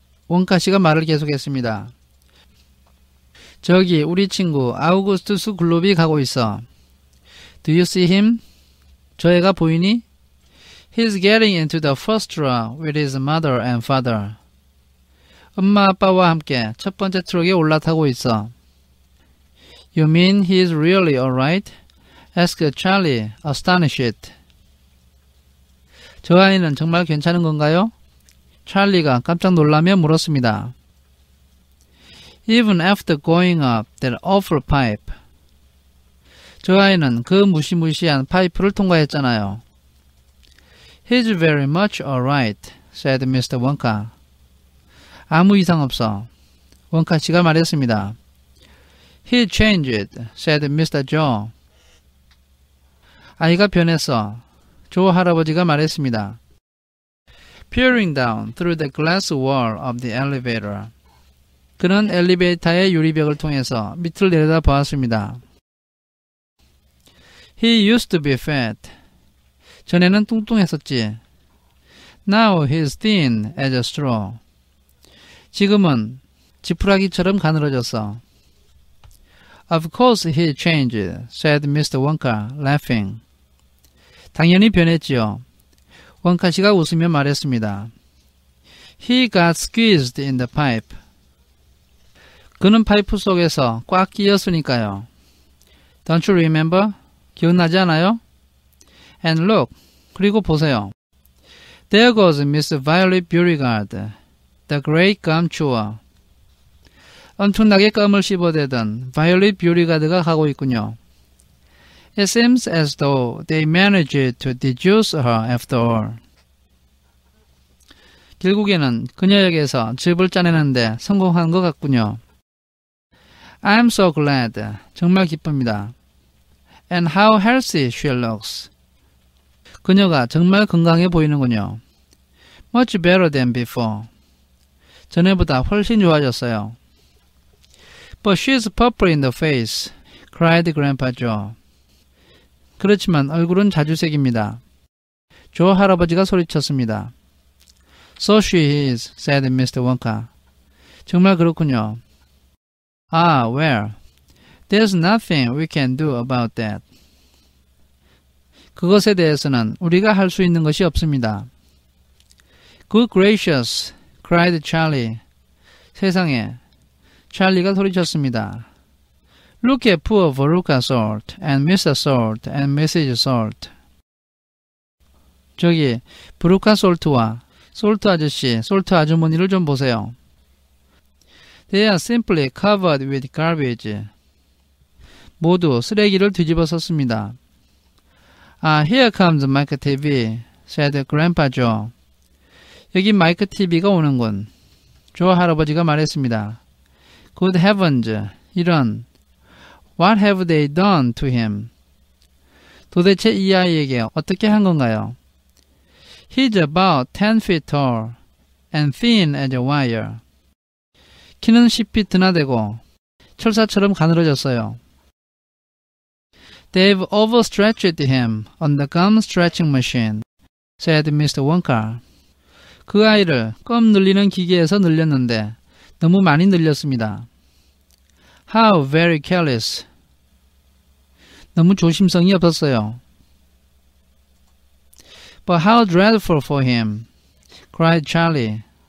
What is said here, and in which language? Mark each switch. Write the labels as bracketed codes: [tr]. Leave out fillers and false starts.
[ko] 원카 씨가 말을 계속했습니다. 저기 우리 친구 아우구스투스 글롭이 가고 있어. [en] Do you see him? [ko] 저 애가 보이니? [en] He's getting into the first truck with his mother and father. [ko] 엄마 아빠와 함께 첫 번째 트럭에 올라타고 있어. [en] You mean he's really alright? asked Charlie, astonished. [ko] 저 아이는 정말 괜찮은 건가요? 찰리가 깜짝 놀라며 물었습니다. [en] Even after going up that awful pipe. [ko] 저 아이는 그 무시무시한 파이프를 통과했잖아요. [en] He's very much alright, said Mr. [ko] Wonka. 아무 이상 없어. 원카 씨가 말했습니다. [en] He changed, said Mr. Joe. [ko] 아이가 변했어. 조 할아버지가 말했습니다. [en] Peering down through the glass wall of the elevator. [ko] 그는 엘리베이터의 유리벽을 통해서 밑을 내려다 보았습니다. [en] He used to be fat. [ko] 전에는 뚱뚱했었지. [en] Now he's thin as a straw. [ko] 지금은 지푸라기처럼 가늘어졌어. [en] Of course he changed, said Mr. Wonka, laughing. [ko] 당연히 변했지요. 원카 씨가 웃으며 말했습니다. [en] He got squeezed in the pipe. [ko] 그는 파이프 속에서 꽉 끼었으니까요. [en] Don't you remember? [ko] 기억나지 않아요? [en] And look, [ko] 그리고 보세요. [en] There goes Miss Violet Beauregard, the great gum chewer. [ko] 엄청나게 껌을 씹어대던 바이올릿 뷰리가드가 가고 있군요. [en] It seems as though they managed to deduce her after all. [ko] 결국에는 그녀에게서 즙을 짜내는데 성공한 것 같군요. [en] I'm so glad. [ko] 정말 기쁩니다. [en] And how healthy she looks. [ko] 그녀가 정말 건강해 보이는군요. [en] Much better than before. [ko] 전에보다 훨씬 좋아졌어요. [en] But she's purple in the face, cried Grandpa Joe. [ko] 그렇지만 얼굴은 자주색입니다. 조 할아버지가 소리쳤습니다. [en] So she is, said Mr. Wonka. [ko] 정말 그렇군요. [en] Ah, well, there's nothing we can do about that. [ko] 그것에 대해서는 우리가 할 수 있는 것이 없습니다. [en] Good gracious, cried Charlie. [ko] 세상에, 찰리가 소리쳤습니다. [en] Look at poor Veruca Salt and Mr. Salt and Mrs. Salt. [ko] 저기 브루카 솔트와 솔트 아저씨, 솔트 아주머니를 좀 보세요. [en] They are simply covered with garbage. [ko] 모두 쓰레기를 뒤집어 썼습니다. [en] Ah, here comes Mike TV, said Grandpa Joe. [ko] 여기 마이크 TV가 오는군. 조 할아버지가 말했습니다. [en] Good heavens, [ko] 이런. [en] What have they done to him? [ko] 도대체 이 아이에게 어떻게 한 건가요? [en] He's about 10 feet tall and thin as a wire. [ko] 키는 10피트나 되고 철사처럼 가늘어졌어요. [en] They've overstretched him on the gum stretching machine, said Mr. Wonka. [ko] 그 아이를 껌 늘리는 기계에서 늘렸는데 너무 많이 늘렸습니다. [en] How very careless. [ko] 너무 조심성이 없었어요. [en] But how dreadful for him, cried Charlie.